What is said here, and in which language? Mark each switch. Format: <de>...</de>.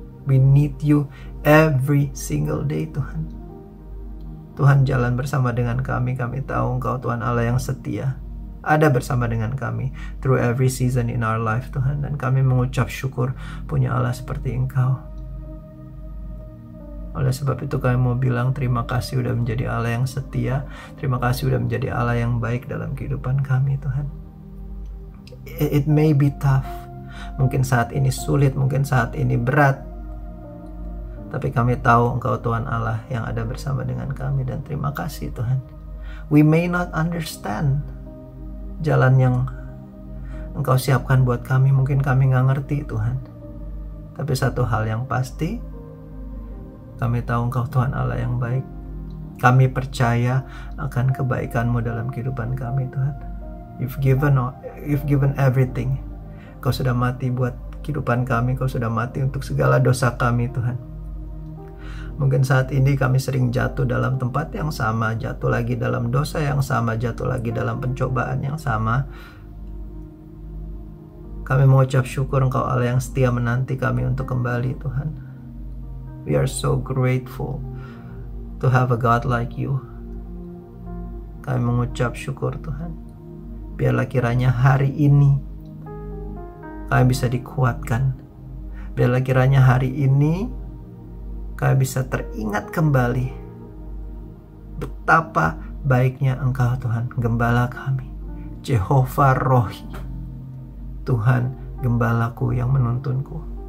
<en>We need you every single day Tuhan.</en> <id>Tuhan jalan bersama dengan kami. Kami tahu Engkau Tuhan Allah yang setia. Ada bersama dengan kami</id> <en>through every season in our life</en> <id>Tuhan. Dan kami mengucap syukur punya Allah seperti Engkau. Oleh sebab itu kami mau bilang terima kasih udah menjadi Allah yang setia. Terima kasih udah menjadi Allah yang baik dalam kehidupan kami Tuhan.</id> <en>It may be tough.</en> <id>Mungkin saat ini sulit, mungkin saat ini berat. Tapi kami tahu Engkau Tuhan Allah yang ada bersama dengan kami. Dan terima kasih Tuhan.</id> <en>We may not understand</en> <id>jalan yang Engkau siapkan buat kami. Mungkin kami gak ngerti Tuhan. Tapi satu hal yang pasti, kami tahu Engkau Tuhan Allah yang baik. Kami percaya akan kebaikan-Mu dalam kehidupan kami Tuhan.</id> <en>You've given everything.</en> <id>Kau sudah mati buat kehidupan kami. Kau sudah mati untuk segala dosa kami Tuhan. Mungkin saat ini kami sering jatuh dalam tempat yang sama, jatuh lagi dalam dosa yang sama, jatuh lagi dalam pencobaan yang sama. Kami mengucap syukur Engkau Allah yang setia menanti kami untuk kembali Tuhan.</id> <en>We are so grateful to have a God like you.</en> <id>Kami mengucap syukur Tuhan. Biarlah kiranya hari ini kami bisa dikuatkan. Biarlah kiranya hari ini kami bisa teringat kembali betapa baiknya Engkau Tuhan, Gembala kami, Jehovah Rohi, Tuhan Gembalaku yang menuntunku.</id>